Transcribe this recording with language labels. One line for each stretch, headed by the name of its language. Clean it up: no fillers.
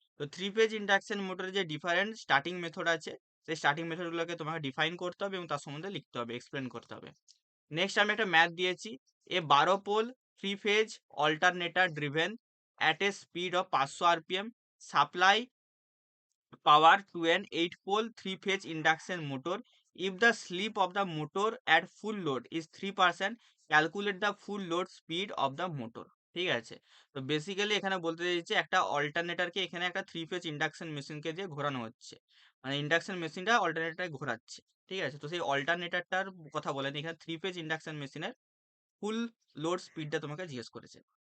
Bangla: তো 3 phase induction মোটরের যে ডিফারেন্ট স্টার্টিং মেথড আছে, সেই স্টার্টিং মেথডগুলোকে তোমাকে ডিফাইন করতে হবে এবং তার সম্বন্ধে লিখতে হবে, এক্সপ্লেন করতে হবে। নেক্সট আমি একটা ম্যাথ দিয়েছি,
English: A 12 pole 3 phase alternator driven at a speed of 500 RPM supply power to an 8 pole 3 phase induction motor. If the slip of the motor at full load is 3%, calculate the full load speed of the motor.
Bangla: ঠিক আছে, তো basically এখানে বলতে চাইছে একটা অল্টারনেটরকে এখানে একটা 3 phase induction মেশিনকে দিয়ে ঘোরানো হচ্ছে, মানে ইন্ডাকশন মেশিনটা অল্টারনেটরটাকে ঘোরাচ্ছে। ঠিক আছে, তো সেই অল্টারনেটরটার কথা বলেন, এখানে 3 ফেজ ইন্ডাকশন মেশিনের ফুল লোড স্পিডটা তোমাকে জিজ্ঞেস করেছে।